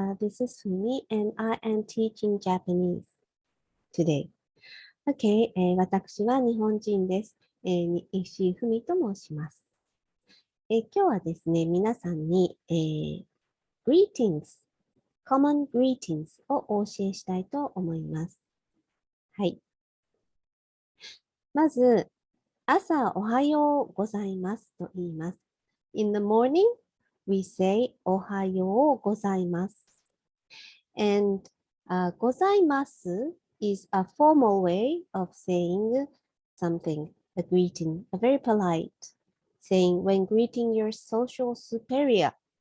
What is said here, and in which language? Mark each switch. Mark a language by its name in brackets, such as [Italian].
[English] This is Fumi, and I am teaching Japanese today. [Japanese] Okay, 私は日本人です。石井ふみと申します。今日はですね、皆さんに、 [English] greetings, common greetings [Japanese] をお教えしたいと思います。はい。まず、朝おはようございますと言います。 [English] In the morning, we say おはようございます。 And ございます is a formal way of saying something, a greeting, a very polite saying when greeting your social superior.